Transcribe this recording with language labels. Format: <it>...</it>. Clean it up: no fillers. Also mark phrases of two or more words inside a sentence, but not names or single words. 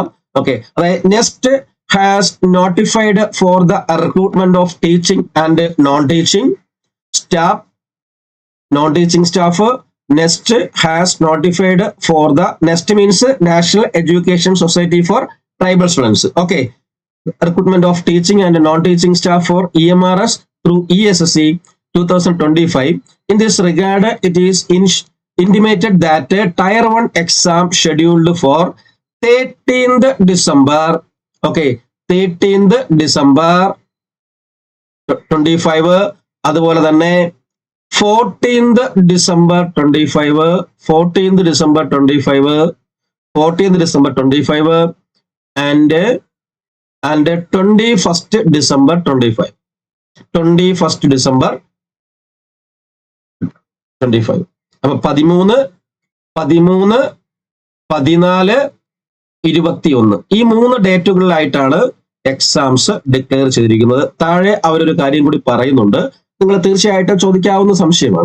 <en>ഓക്കെ, അതായത് NESTS has notified for the recruitment of teaching and non teaching staff. NESTS has notified for the means National Education Society for Tribal Students. ഓക്കെ, recruitment of teaching and non-teaching staff for EMRS through ESSE 2025. In this regard, it is intimated that Tier 1 exam scheduled for 13th December. Okay, 13th December 25.</en> <ml>അതുപോലെ തന്നെ</ml> <en>14th December 25, 14th December 25, 14th December 25, and 21st December 25, 21st December 25.</en> <ml>അപ്പൊ 13, 14, 21 ഈ 3 ഡേറ്റുകളിലായിട്ടാണ്</ml> <en>exams declare</en> <ml>ചെയ്തിരിക്കുന്നത്. താഴെ അവരൊരു കാര്യം കൂടി പറയുന്നുണ്ട്, നിങ്ങൾ തീർച്ചയായിട്ടും ചോദിക്കാവുന്ന സംശയമാണ്.</ml>